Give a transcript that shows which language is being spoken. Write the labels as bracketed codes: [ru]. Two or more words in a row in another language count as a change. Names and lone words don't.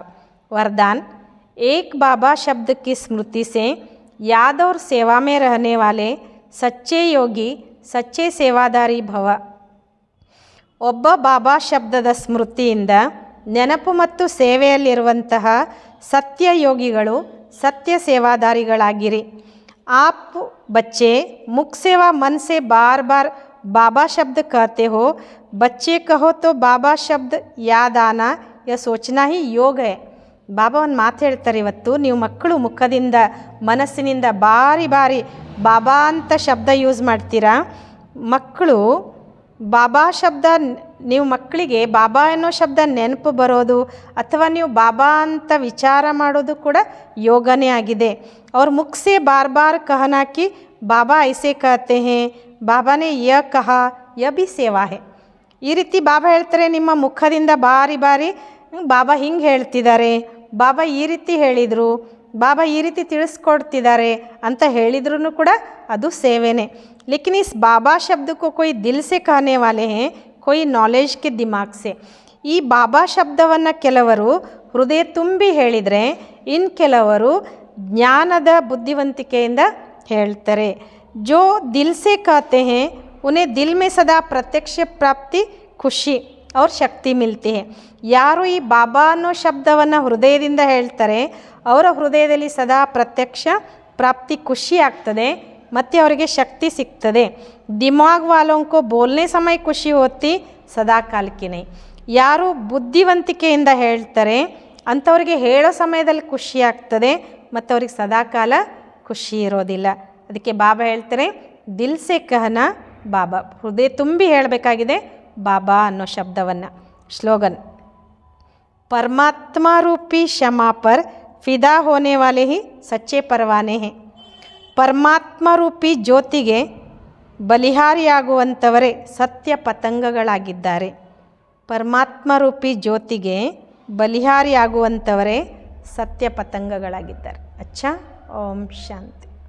[hi] वरदान, एक बाबा शब्द की स्मृति से याद और सेवा में रहने वाले सच्चे योगी सच्चे सेवाधारी भव. [kn] ಒಬ್ಬ ಬಾಬಾ ಶಬ್ದದ ಸ್ಮೃತಿಯಿಂದ ನೆನಪು ಮತ್ತು ಸೇವೆಯಲ್ಲಿರುವಂತಹ ಸತ್ಯ ಯೋಗಿಗಳು, ಸತ್ಯ ಸೇವಾದಾರಿಗಳಾಗಿರಿ. [hi] आप बच्चे मुख सेवा मन से बार बार बाबा शब्द कहते हो. बच्चे कहो तो बाबा शब्द याद आना यह सोचना ही योग है. [kn] ಬಾಬಾ ಒಂದು ಮಾತು ಹೇಳ್ತಾರೆ, ಇವತ್ತು ನೀವು ಮಕ್ಕಳು ಮುಖದಿಂದ ಮನಸ್ಸಿನಿಂದ ಬಾರಿ ಬಾರಿ ಬಾಬಾ ಅಂತ ಶಬ್ದ ಯೂಸ್ ಮಾಡ್ತೀರಾ. ಮಕ್ಕಳು ಬಾಬಾ ಶಬ್ದ, ನೀವು ಮಕ್ಕಳಿಗೆ ಬಾಬಾ ಅನ್ನೋ ಶಬ್ದ ನೆನಪು ಬರೋದು ಅಥವಾ ನೀವು ಬಾಬಾ ಅಂತ ವಿಚಾರ ಮಾಡೋದು ಕೂಡ ಯೋಗನೇ ಆಗಿದೆ. [hi] और मुख से बार बार कहना कि बाबा ऐसे कहते हैं, बाबा ने यह कहा, यह भी सेवा है. [kn] ಈ ರೀತಿ ಬಾಬಾ ಹೇಳ್ತಾರೆ, ನಿಮ್ಮ ಮುಖದಿಂದ ಬಾರಿ ಬಾರಿ ಬಾಬಾ ಹಿಂಗೆ ಹೇಳ್ತಿದ್ದಾರೆ, ಬಾಬಾ ಈ ರೀತಿ ಹೇಳಿದರು, ಬಾಬಾ ಈ ರೀತಿ ತಿಳಿಸ್ಕೊಡ್ತಿದ್ದಾರೆ ಅಂತ ಹೇಳಿದ್ರೂ ಕೂಡ ಅದು ಸೇವೆನೇ. [hi] लेकिन इस बाबा शब्द को कोई दिल से कहने वाले हैं, कोई नॉलेज के दिमाग से. [kn] ಈ ಬಾಬಾ ಶಬ್ದವನ್ನು ಕೆಲವರು ಹೃದಯ ತುಂಬಿ ಹೇಳಿದರೆ, ಇನ್ನು ಕೆಲವರು ಜ್ಞಾನದ ಬುದ್ಧಿವಂತಿಕೆಯಿಂದ ಹೇಳ್ತಾರೆ. [hi] जो दिल से कहते हैं उन्हें दिल में सदा प्रत्यक्ष प्राप्ति खुशी और शक्ति मिलती है. [kn] ಯಾರು ಈ ಬಾಬಾ ಅನ್ನೋ ಶಬ್ದವನ್ನು ಹೃದಯದಿಂದ ಹೇಳ್ತಾರೆ ಅವರ ಹೃದಯದಲ್ಲಿ ಸದಾ ಪ್ರತ್ಯಕ್ಷ ಪ್ರಾಪ್ತಿ ಖುಷಿ ಆಗ್ತದೆ, ಮತ್ತು ಅವರಿಗೆ ಶಕ್ತಿ ಸಿಗ್ತದೆ. [hi] दिमाग वालों को बोलने समय खुशी होती [kn] ಸದಾ ಕಾಲಕ್ಕೆ ಯಾರು ಬುದ್ಧಿವಂತಿಕೆಯಿಂದ ಹೇಳ್ತಾರೆ ಅಂಥವ್ರಿಗೆ ಹೇಳೋ ಸಮಯದಲ್ಲಿ ಖುಷಿ ಆಗ್ತದೆ ಮತ್ತು ಅವ್ರಿಗೆ ಸದಾಕಾಲ ಖುಷಿ ಇರೋದಿಲ್ಲ. ಅದಕ್ಕೆ ಬಾಬಾ ಹೇಳ್ತಾರೆ [hi] दिल से कहना बाबा, [kn] ಹೃದಯ ತುಂಬಿ ಹೇಳಬೇಕಾಗಿದೆ ಬಾಬಾ ಅನ್ನೋ ಶಬ್ದವನ್ನು. [hi] ಸ್ಲೋಗನ್ परमात्मा रूपी क्षमा पर फिदा होने वाले ही सच्चे परवाने हैं. [kn] ಪರಮಾತ್ಮ ರೂಪಿ ಜ್ಯೋತಿಗೆ ಬಲಿಹಾರಿಯಾಗುವಂಥವರೇ ಸತ್ಯ ಪತಂಗಗಳಾಗಿದ್ದಾರೆ. ಪರಮಾತ್ಮ ರೂಪಿ ಜ್ಯೋತಿಗೆ ಬಲಿಹಾರಿಯಾಗುವಂಥವರೇ ಸತ್ಯ ಪತಂಗಗಳಾಗಿದ್ದಾರೆ. ಅಚ್ಚಾ, ಓಂ ಶಾಂತಿ.